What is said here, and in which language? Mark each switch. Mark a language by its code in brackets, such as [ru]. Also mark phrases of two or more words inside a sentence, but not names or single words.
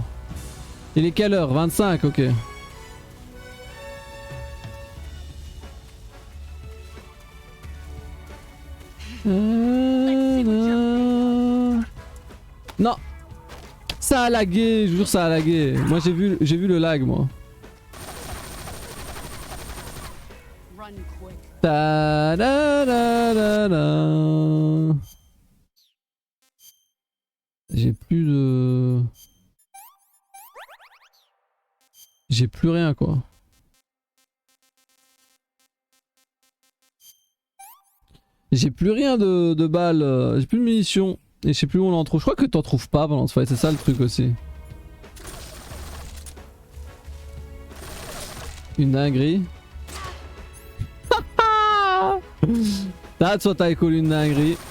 [fr] Il est quelle heure? 25, ok. Non. Ça a lagué, je vous jure ça a lagué. Moi j'ai vu le lag moi. [en] Run quick. Ta da da da da. [fr] J'ai plus de... J'ai plus rien quoi. J'ai plus rien de balles, j'ai plus de munitions. Et je sais plus où on en trouve. Je crois que t'en trouves pas pendant ce fight, c'est ça le truc aussi. Une dinguerie. [en] That's what I call [fr] une dinguerie.